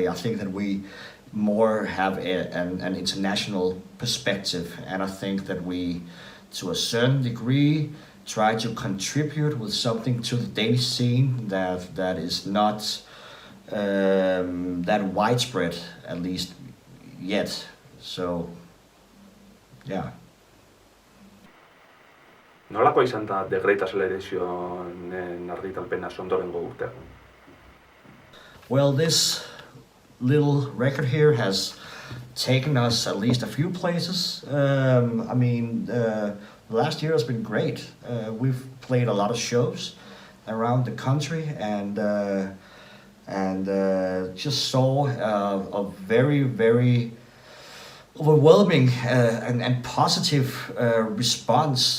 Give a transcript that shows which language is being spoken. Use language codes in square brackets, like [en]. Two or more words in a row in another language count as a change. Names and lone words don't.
[en] I think that we more have an international perspective, and I think that we, to a certain degree, try to contribute with something to the Danish scene that is not that widespread, at least yet. So, yeah. [eu] Nolakoa izan da The Great Acceleration argitalpena ondorengo urtean? [en] Well, this little record here has taken us at least a few places. I mean, last year has been great. We've played a lot of shows around the country, and just saw a very, very overwhelming and positive response.